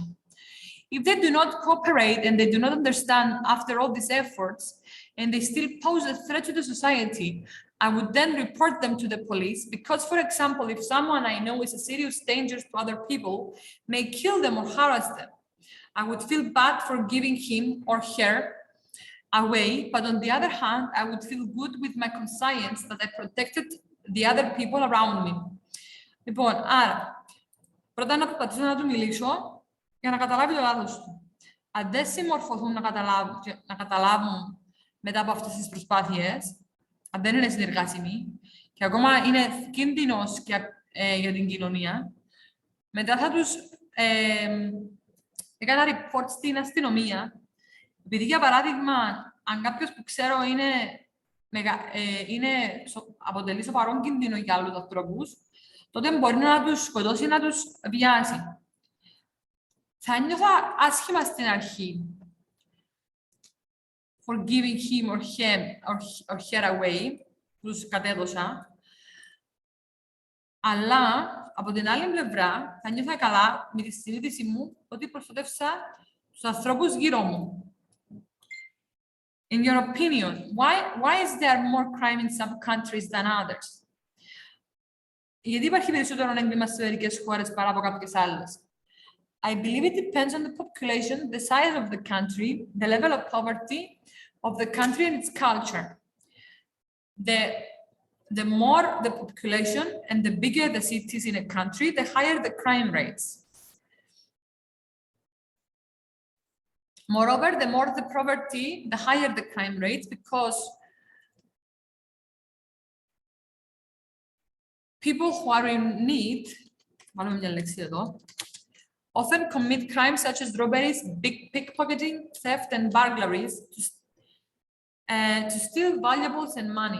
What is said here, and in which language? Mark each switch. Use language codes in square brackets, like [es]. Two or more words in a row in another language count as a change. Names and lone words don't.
[en] If they do not cooperate and they do not understand after all these efforts, and they still pose a threat to the society, I would then report them to the police because, for example, if someone I know is a serious danger to other people, may kill them or harass them, I would feel bad for giving him or her away, but on the other hand, I would feel good with my conscience that I protected the other people around me. [el] Λοιπόν, άρα, πρώτα να προσπαθήσω να του μιλήσω για να καταλάβει το λάθος του. Αν δεν συμμορφωθούν να καταλάβουν μετά από αυτές τις προσπάθειες, αν δεν είναι συνεργάσιμοι και ακόμα είναι κίνδυνος για την κοινωνία, μετά θα τους έκανα report στην αστυνομία, επειδή για παράδειγμα, αν κάποιος που ξέρω αποτελεί σοβαρό κίνδυνο για άλλους ανθρώπους, τότε μπορεί να τους σκοτώσει, να τους βιάσει. Θα νιώθα άσχημα στην αρχή [en] for giving him or her away, [el] τους κατέδωσα, αλλά από την άλλη πλευρά θα νιώθα καλά με τη συνείδηση μου ότι προστατεύσα τους ανθρώπους γύρω μου. [en] In your opinion, why is there more crime in some countries than others? [el] Γιατί υπάρχει περισσότερο έγκλημα σε μερικές χώρες παρά από κάποιες άλλες? [en] I believe it depends on the population, the size of the country, the level of poverty of the country and its culture. The more the population and the bigger the cities in a country, the higher the crime rates. Moreover, the more the poverty, the higher the crime rates, because people who are in need, often commit crimes such as robberies, pickpocketing, theft, and burglaries to steal valuables and money.